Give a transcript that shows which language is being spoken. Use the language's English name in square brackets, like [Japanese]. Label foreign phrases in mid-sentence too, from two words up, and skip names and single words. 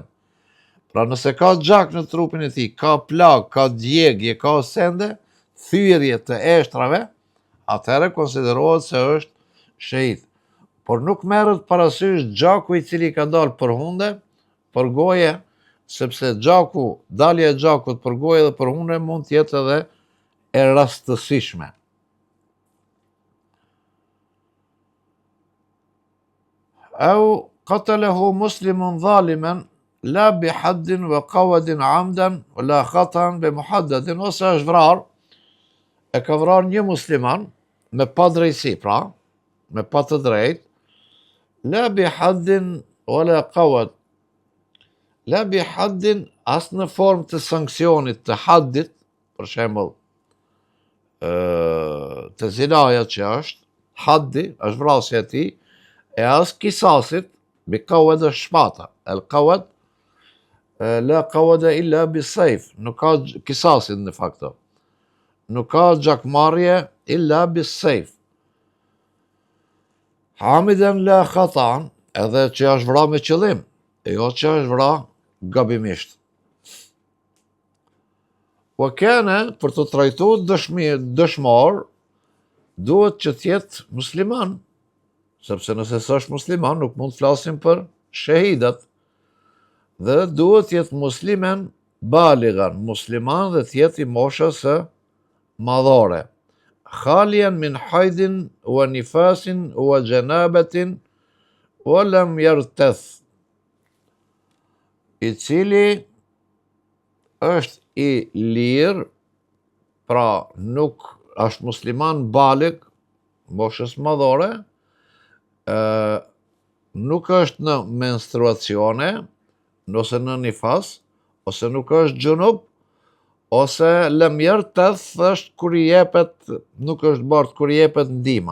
[Albanian] Pra nëse ka gjak në trupin e tij, ka plag, ka djegje, ka sende, thyrje të eshtrave, atëherë konsiderohet se është shahid. Por nuk merret parasysh gjaku i cili ka dalë për hunde, për goje, sepse dalja e gjakut për goje dhe për hunde mund të jetë edhe e rastësishme. [Arabic] أو قتله مسلم ظالما لا بحد وقود عمدا ولا خطأ بمحدد, [Albanian] ose është vrar, e ka vrar një musliman me pa drejtësi, pra, me pa të drejt, [Arabic] لا بحد ولا قود، لا بحد [Albanian] as në formë të sanksionit të haddit, për shembull, të zinaja që është, haddi, është vrasja e tij, e as kisasit, [Arabic] بقود [Albanian] është shpata, [Arabic] القود, لا قود إلا بسيف, [Albanian] nuk ka kisasit në fakto, nuk ka gjakmarrje [Arabic] إلا بسيف. عمدا لا خطأ, [Albanian] edhe që është vra me qëllim, e jo që është vra gabimisht. [Arabic] وكان, [Albanian] për të trajtuar dëshmor, duhet që t'jetë musliman, sepse nëse s'është musliman, nuk mund të flasim për shahidat, dhe duhet t'jetë [Arabic] مسلما بالغا, [Albanian] musliman dhe t'jetë i moshës së madhore. [Arabic] خاليا من حيض ونفاس وجنابة ولم يرتث, [Albanian] i cili është i lirë, pra nuk është musliman balig, moshës madhore, nuk është në menstruacione, ose në nifas, ose nuk është gjunub, ose [Arabic] لم يرتث [Albanian] është kur i jepet, nuk është bart kur i jepet ndihma.